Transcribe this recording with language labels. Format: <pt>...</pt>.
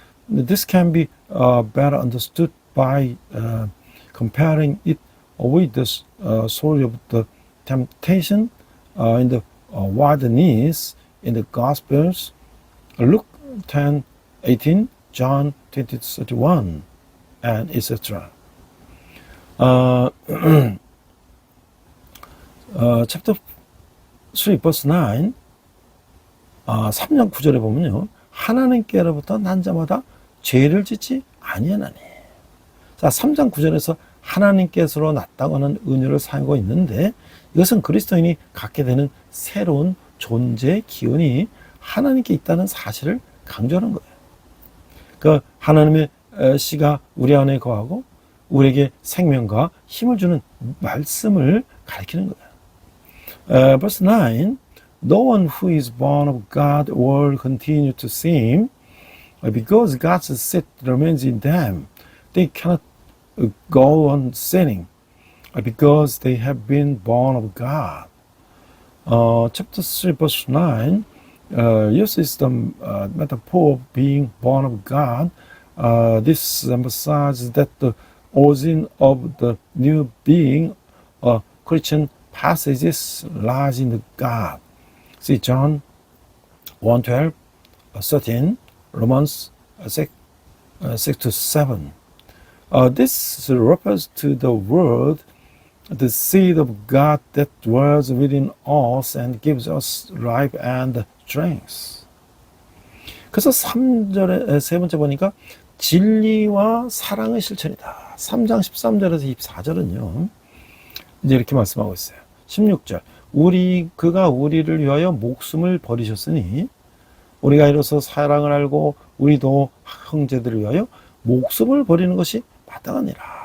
<en>This can be better understood by comparing it with the story of the temptation in the wilderness in the Gospels, Luke 10:18, John 20:31, and etc. Chapter 3, verse 9,</en> <ko>3장 9절에 보면요, 하나님께로부터 난 자마다 죄를 짓지 아니하나니. 자, 3장 9절에서 하나님께서로 났다고 하는 은유를 사용하고 있는데, 이것은 그리스도인이 갖게 되는 새로운 존재 기운이 하나님께 있다는 사실을 강조하는 거예요. 그 하나님의 씨가 우리 안에 거하고 우리에게 생명과 힘을 주는 말씀을 가리키는 거예요.</ko> <en>Verse 9, no one who is born of God will continue to sin, because God's seed remains in them. They cannot go on sinning, because they have been born of God. Chapter 3, verse 9 uses the metaphor of being born of God. This emphasizes that the origin of the new being, Christian passages lies in God. See John 1:12, 13, Romans 6-7. This refers to the Word, the seed of God that dwells within us and gives us life and strength.</en> <ko>그래서 3절에 세 번째 보니까 진리와 사랑의 실천이다. 3장 13절에서 24절은요. 이제 이렇게 말씀하고 있어요. 16절. 그가 우리를 위하여 목숨을 버리셨으니 우리가 이로써 사랑을 알고 우리도 형제들을 위하여 목숨을 버리는 것이 마땅하니라.</ko>